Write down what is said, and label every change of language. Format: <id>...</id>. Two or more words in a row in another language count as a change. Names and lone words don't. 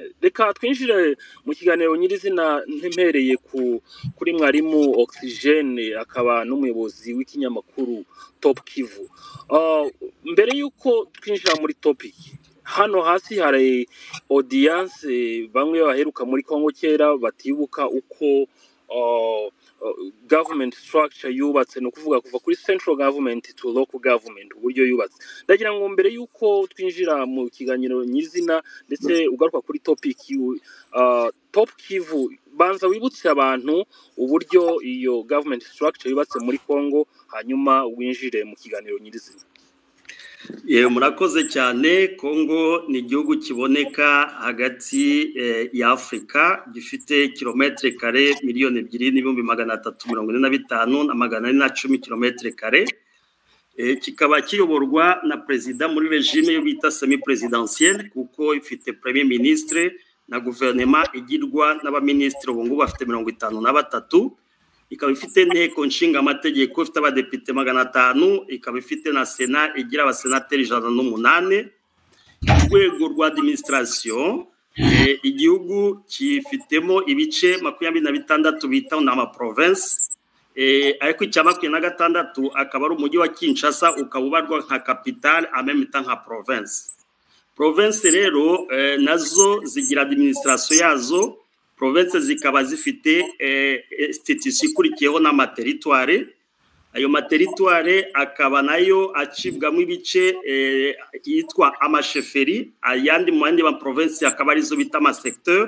<rw>Reka twinjire mu kiganiro nyirizina, ntempereye kuri mwarimu Oxygene akaba n'umuyobozi w'ikinyamakuru Top Kivu. Mbere yuko twinjira muri topic, hano hasi hari audience bamwe baheruka muri Kongo kera batibuka uko</rw> <en>government structure</en> <rw>yubatse, no kuvuga kuva kuri</rw> <en>central government to local government,</en> <rw>uburyo yubatse. Ndagira ngo mbere yuko twinjira mu kiganiro nyizina ndetse ugaruka kuri topic Top Kivu, banza wibutse abantu uburyo iyo</rw> <en>government structure</en> <rw>yubatse muri Kongo, hanyuma winjire mu kiganiro nyizina. Murakoze cyane. Kongo ni igihugu kiboneka hagati ya Afrika, gifite kilometre kare 2,345,410 na 410 kilometre kare. Kikaba kiyoborwa na president muri regime yo bita</rw> <fr>semi presidentielle,</fr> <rw>kuko ifite</rw> <fr>premier ministre</fr> <rw>na gouvernement igirwa n'abaministre ubu ngubu bafite 53. Ikaba ifite nteko nshinga amategeko ifite abadepite 500, ikaba ifite na sena igira abasenateri 108. Urwego rwa administration, igihugu kifitemo ibice 26 bita na province, ariko icya 26 akaba ari umujyi wa Kinshasa, ukaba ubarwa nka capital</rw> <fr>en même temps</fr> <rw>nka province. Province rero nazo zigira administration yazo. Province zikaba zifite institution ikurikiyeho n'amateritoire. Ayo materitoire akaba nayo acibwamo ibice yitwa amasheferi, ayandi mu yandi ma province akaba arizo bita ama secteur.</rw>